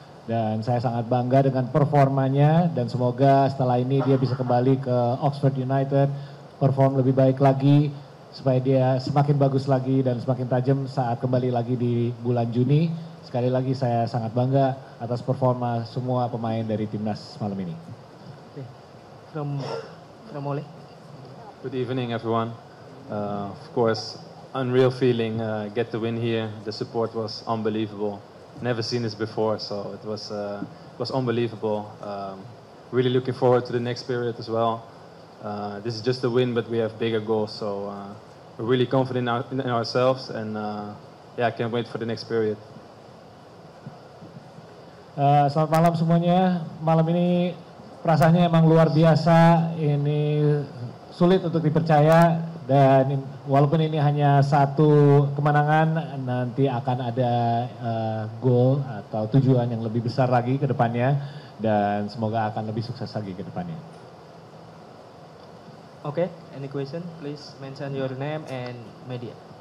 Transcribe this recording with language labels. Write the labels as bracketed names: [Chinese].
[Indonesian] Dan saya sangat bangga dengan performanya dan semoga setelah ini dia bisa kembali ke Oxford United, perform lebih baik lagi supaya dia semakin bagus lagi dan semakin tajam saat kembali lagi di bulan Juni. Sekali lagi saya sangat bangga atas performa semua pemain dari timnas malam ini. [English] Okay. From Ole. Good evening, everyone. Of course, unreal feeling. Get the win here. The support was unbelievable. Never seen this before, so it was unbelievable. Really looking forward to the next period as well. This is just a win, but we have bigger goals, so we're really confident in ourselves, and yeah, I can't wait for the next period. [Indonesian] Selamat malam semuanya. Malam ini perasaannya emang luar biasa. Ini sulit untuk dipercaya. Dan walaupun ini hanya 1 kemenangan, nanti akan ada goal atau tujuan yang lebih besar lagi ke depannya. Dan semoga akan lebih sukses lagi ke depannya. [English] Okay, any question? Please mention your name and media.